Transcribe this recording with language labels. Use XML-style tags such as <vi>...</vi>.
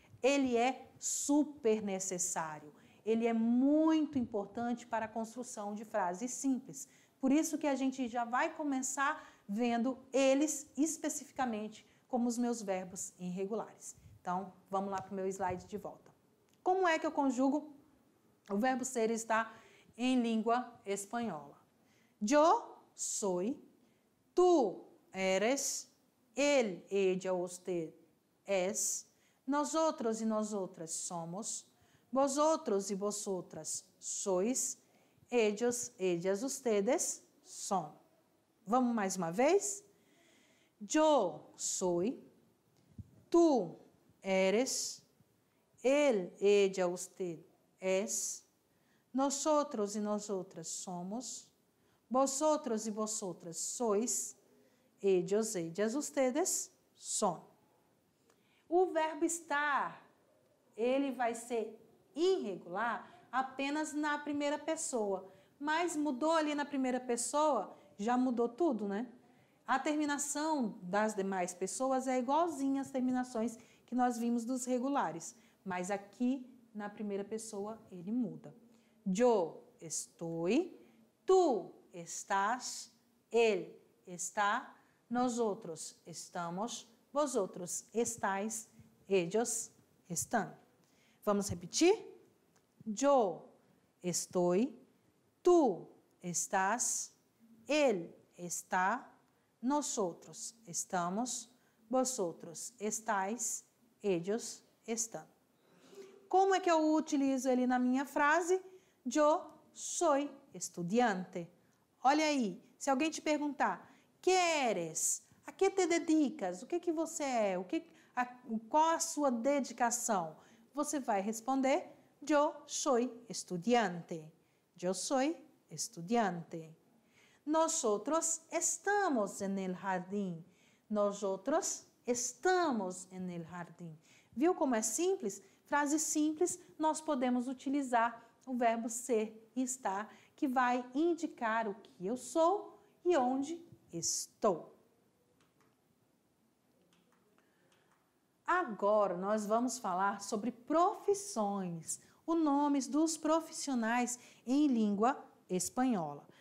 <pt>Ele é super necessário. Ele é muito importante para a construção de frases simples. Por isso que a gente já vai começar vendo eles especificamente como os meus verbos irregulares. Então, vamos lá para o meu slide de volta. Como é que eu conjugo o verbo ser e estar em língua espanhola?</pt> <es>Yo soy, tú eres, él, ella, usted es, nosotros y nosotras somos, vosotros y vosotras sois, ellos, ellas, ustedes son.</es> <pt>Vamos mais uma vez?</pt> <es>Yo soy, tú eres, él, ella, usted es, nosotros y nosotras somos, vosotros y vosotras sois, ellos, ellas, ustedes son.</es> <pt>O verbo estar, ele vai ser irregular apenas na primeira pessoa, mas mudou ali na primeira pessoa, já mudou tudo, né? A terminação das demais pessoas é igualzinha às terminações que nós vimos dos regulares, mas aqui na primeira pessoa ele muda.</pt> <es>Yo estoy, tú estás, él está, nosotros estamos, vosotros estáis, ellos están. Vamos repetir? Yo estoy, tú estás, él está, nosotros estamos, vosotros estáis, ellos están.</es> <pt>Como é que eu utilizo ele na minha frase?</pt> <es>Yo soy estudiante.</es> <pt>Olha aí, se alguém te perguntar,</pt> <es>que eres? A que te dedicas?</es> <pt>O que você é? Qual a sua dedicação? Você vai responder,</pt> <es>yo soy estudiante. Yo soy estudiante. Nosotros estamos en el jardín. Nosotros estamos en el jardín.</es> <pt>Viu como é simples? Frase simples, nós podemos utilizar o verbo ser e estar, que vai indicar o que eu sou e onde estou. Agora nós vamos falar sobre profissões, os nomes dos profissionais em língua espanhola.</pt>